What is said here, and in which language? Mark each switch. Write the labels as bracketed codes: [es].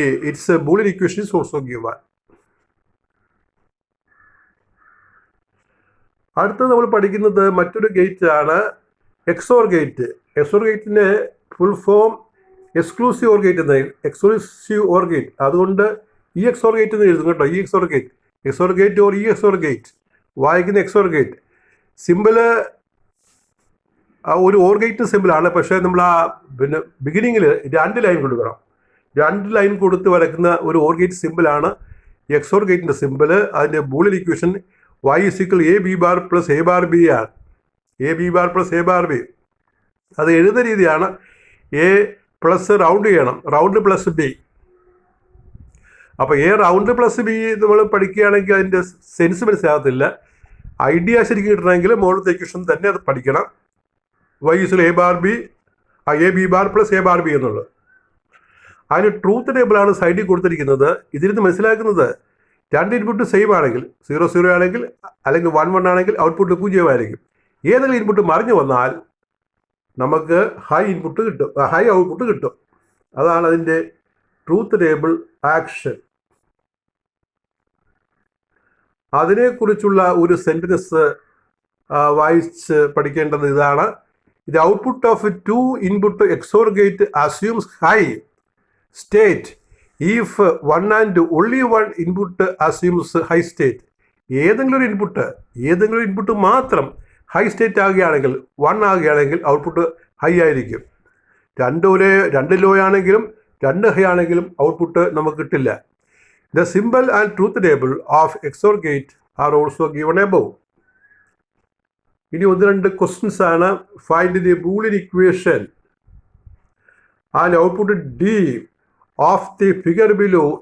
[en] Its Boolean equation is also given. [ml] അടുത്ത നമ്മൾ പഠിക്കുന്നത് മറ്റൊരു ഗേറ്റ് ആണ്, എക്സോർ ഗേറ്റ്. എക്സോർ ഗേറ്റിൻ്റെ full form exclusive or gate എന്നായി, എക്സ്ക്ലൂസീവ് ഓർ ഗേറ്റ്. അതുകൊണ്ട് ഈ എക്സോർ ഗേറ്റ് എന്ന് എഴുതും കേട്ടോ, ഈ എക്സോർ ഗേറ്റ് ഓർ ഈ എക്സോർ ഗേറ്റ്, വായിക്കുന്ന എക്സോർ ഗേറ്റ്. സിമ്പിള് ഒരു ഓർ ഗേറ്റ് സിമ്പിളാണ്, പക്ഷേ നമ്മൾ പിന്നെ ബിഗിനിങ്ങിൽ 2 ലൈൻ കൊടുക്കണം. 2 ലൈൻ കൊടുത്ത് വരയ്ക്കുന്ന ഒരു ഓർ ഗേറ്റ് സിമ്പിളാണ് എക്സോർ ഗേറ്റിൻ്റെ സിമ്പിൾ. അതിൻ്റെ Boolean equation y = a b bar plus a bar b ആണ്. [en] a b bar plus a bar b. [ml] അത് എഴുതുന്ന രീതിയാണ് a പ്ലസ് റൗണ്ട് ചെയ്യണം, റൗണ്ട് പ്ലസ് ബി. അപ്പോൾ a റൗണ്ട് പ്ലസ് ബി നമ്മൾ പഠിക്കുകയാണെങ്കിൽ അതിൻ്റെ സെൻസ് മനസ്സിലാകത്തില്ല. ഐഡിയ ശരിക്കും കിട്ടണമെങ്കിൽ മുകളിലത്തെ ഇക്വേഷൻ തന്നെ അത് പഠിക്കണം. y = a bar b, a b bar plus a bar b എന്നുള്ളത്. അതിന് ട്രൂത്ത് ടേബിളാണ് സൈഡിൽ കൊടുത്തിരിക്കുന്നത്. ഇതിൽ നിന്ന് മനസ്സിലാക്കുന്നത് 2 ഇൻപുട്ട് സെയിം ആണെങ്കിൽ, 0 ആണെങ്കിൽ അല്ലെങ്കിൽ 1 ആണെങ്കിൽ ഔട്ട്പുട്ട് 0 ആയിരിക്കും. ഏതെങ്കിലും ഇൻപുട്ട് മറിഞ്ഞു വന്നാൽ നമുക്ക് ഹൈ ഔട്ട്പുട്ട് കിട്ടും. അതാണ് അതിൻ്റെ ട്രൂത്ത് ടേബിൾ ആക്ഷൻ. അതിനെക്കുറിച്ചുള്ള ഒരു സെൻറ്റൻസ് വായിച്ച് പഠിക്കേണ്ടത് ഇതാണ്. [en] The output of a 2-input XOR gate assumes high state if one and only one input assumes high state. [ml] ഏതെങ്കിലും ഒരു ഇൻപുട്ട് മാത്രം ഹൈ സ്റ്റേറ്റ് ആകുകയാണെങ്കിൽ, 1 ആകുകയാണെങ്കിൽ ഔട്ട്പുട്ട് ഹൈ ആയിരിക്കും. 2 ലോ ആണെങ്കിലും 2 ഹൈ ആണെങ്കിലും ഔട്ട്പുട്ട് നമുക്ക് കിട്ടില്ല. [en] The symbol and truth table of XOR gate are also given above. [ml] ഇനി 1-2 questions ആണ്. [en] Find the Boolean equation and output D of the figure below.